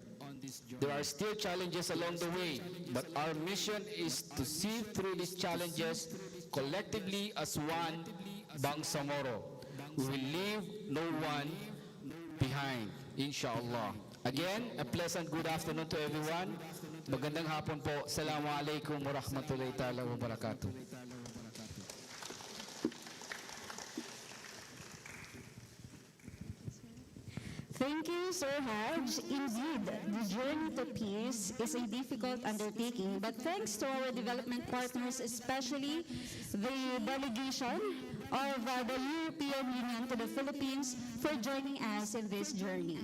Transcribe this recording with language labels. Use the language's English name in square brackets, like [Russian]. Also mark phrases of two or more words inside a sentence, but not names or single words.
[English] There are still challenges along the way, but our mission is to see through these challenges collectively as one Bangsamoro. We will leave no one behind, inshallah. Again, a pleasant good afternoon to everyone. [Filipino] Magandang hapon po. [Arabic] السلام عليكم ورحمة الله تعالى وبركاته. [English] Thank you, Sir Haj. Indeed, the journey to peace is a difficult undertaking, but thanks to our development partners, especially the delegation of the European Union to the Philippines, for joining us in this journey.